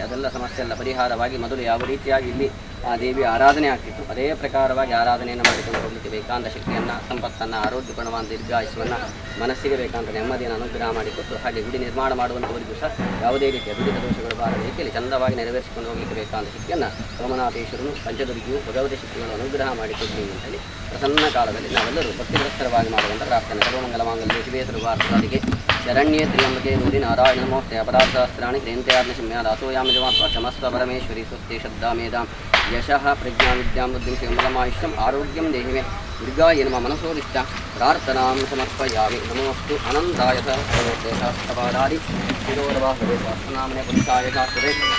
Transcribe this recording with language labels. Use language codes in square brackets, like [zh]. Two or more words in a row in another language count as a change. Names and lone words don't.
[kn] ಅದೆಲ್ಲ ಸಮಸ್ಯೆ ಎಲ್ಲ ಪರಿಹಾರವಾಗಿ ಮೊದಲು ಯಾವ ರೀತಿಯಾಗಿ ಇಲ್ಲಿ ಆ ದೇವಿಯ ಆರಾಧನೆ ಆಗ್ತಿತ್ತು ಅದೇ ಪ್ರಕಾರವಾಗಿ ಆರಾಧನೆಯನ್ನು ಮಾಡಿಕೊಂಡು ಹೋಗಲಿಕ್ಕೆ ಬೇಕಾದ ಶಕ್ತಿಯನ್ನು ಸಂಪತ್ತನ್ನು ಆರೋಗ್ಯ ಗುಣವಾದ ದೀರ್ಘಾಯುಷ್ಯವನ್ನು ಮನಸ್ಸಿಗೆ ಬೇಕಾದ ನೆಮ್ಮದಿಯನ್ನು ಅನುಗ್ರಹ ಮಾಡಿಕೊಟ್ಟು ಹಾಗೆ ಗುಡಿ ನಿರ್ಮಾಣ ಮಾಡುವಂಥವರಿಗೂ ಸಹ ಯಾವುದೇ ರೀತಿಯ ದುರಿತ ದೋಷಗಳು ಬಾರದ ರೀತಿಯಲ್ಲಿ ಚಂದವಾಗಿ ನೆರವೇರಿಸಿಕೊಂಡು ಹೋಗಲಿಕ್ಕೆ ಬೇಕಾದ ಶಕ್ತಿಯನ್ನು ಸೋಮನಾಥೇಶ್ವರನು ಪಂಚದುರ್ಗಿಯು ಭಗವತಿ ಶಕ್ತಿಗಳು ಅನುಗ್ರಹ ಮಾಡಿಕೊಡ್ಲಿ ಅಂತೇಳಿ ಪ್ರಸನ್ನ ಕಾಲದಲ್ಲಿ ನಾವೆಲ್ಲರೂ ಭಕ್ತಿಗ್ರಸ್ತರವಾಗಿ ಮಾಡುವಂಥ ಪ್ರಾರ್ಥನೆ. [sa] ಸರ್ವಮಂಗಲ ಮಾಂಗಲ್ಯ ಶಿವೇ ಸರ್ವಾರ್ಥಸಾಧಿಕೆ ಶರಣ್ಯೇ ತ್ರ್ಯಂಬಕೆ ಗೌರಿ ನಾರಾಯಣ ನಮೋಸ್ತೆ ಅಪರಾಧಸಹಸ್ರಾಣಿ ಕ್ರೇಂತ್ಯಾರ್ನಶಮ್ಯ ದಾಸೋಯಾಮಜಮಾತ್ವ ಕ್ಷಮಸ್ವ ಪರಮೇಶ್ವರಿ ಸ್ವಸ್ತಿ ಶ್ರದ್ಧಾಮೇಧಾಂ ಯಶಃ ಪ್ರಜ್ಞಾ ವಿದ್ಯಾಂ ಬುದ್ಧಿಂ ಶ್ರೀಮಲಮಾಯುಷ್ಯಂ ಆರೋಗ್ಯಂ ದೇಹಿಮೆ ದುರ್ಗಾಯ ನಮ ಮನಸೋದಿಷ್ಟ ಪ್ರಾರ್ಥನಾಂ ಸಮರ್ಪಯಾಮಿ. ನಮೋಸ್ತು ಅನಂತಾಯ ಸಹಸ್ರಪಾದಾದಿ ಶಿರೋರವಾಹವೇ ಸಹಸ್ರನಾಮನೆ ಪುರುಷಾಯ ಶಾಸ್ತ್ರೇ.